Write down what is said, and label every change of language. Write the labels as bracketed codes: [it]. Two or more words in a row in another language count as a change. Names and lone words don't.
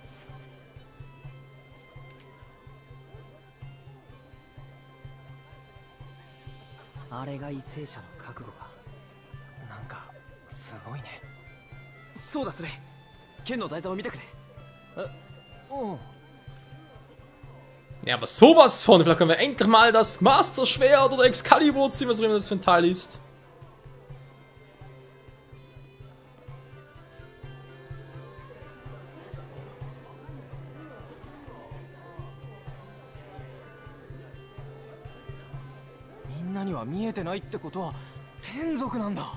[ja] あれが為政者の覚悟か。なんかすごいね。そうだスレイ、剣の台座を見てくれ。おう。 [de] Ja, aber sowas von. Vielleicht können wir endlich mal das Master-Schwert oder Excalibur ziehen, was auch immer das für ein Teil ist. [ja] Minnaには見えてないってことは天族なんだ。